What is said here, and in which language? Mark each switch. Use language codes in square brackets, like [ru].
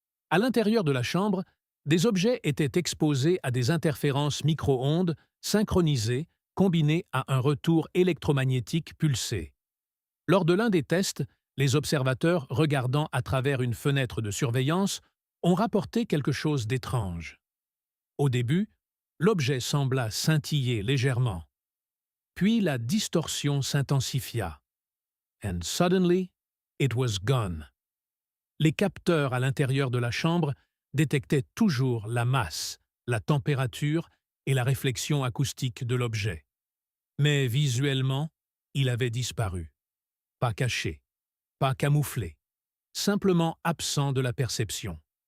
[fr] À l'intérieur de la chambre, des objets étaient exposés à des interférences micro-ondes synchronisées combinées à un retour électromagnétique pulsé. Lors de l'un des tests, les observateurs regardant à travers une fenêtre de surveillance ont rapporté quelque chose d'étrange. Au début, l'objet sembla scintiller légèrement. Puis la distorsion s'intensifia. [en] And suddenly, it was gone. [fr] Les capteurs à l'intérieur de la chambre détectaient toujours la masse, la température et la réflexion acoustique de l'objet. Mais visuellement, il avait disparu. Pas caché, pas camouflé, simplement absent de la perception.